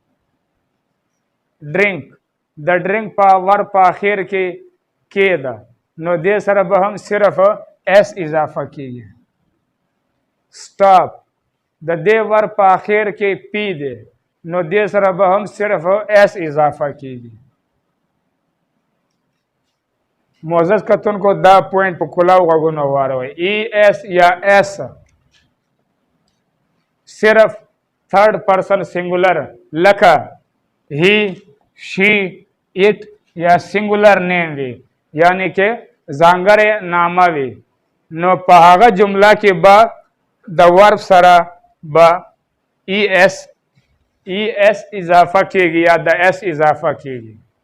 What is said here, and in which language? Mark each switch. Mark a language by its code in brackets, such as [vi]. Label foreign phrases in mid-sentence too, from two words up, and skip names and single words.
[ps] ډرینک د ډرینک په ورب په اخر کې ده نو دې سره به هم صرف ایس اضافه کیږي سټاپ د دې ورب په اخر کې پی دی نو دې سره به هم صرف ایس اضافه کیږي معزز کتونکو دا پوینټ په کلاو غوږونو واروئ ای ایس یا ایس صرف [en] third person singular [ps] لکه [en] he she it [ps] یا [en] singular noun [ps] وي یعنی کې ځانګړې نامه وي نو په هغه جمله کې به د ورب سره به ای ایس اضافه کیږي یا د ایس اضافه کیږي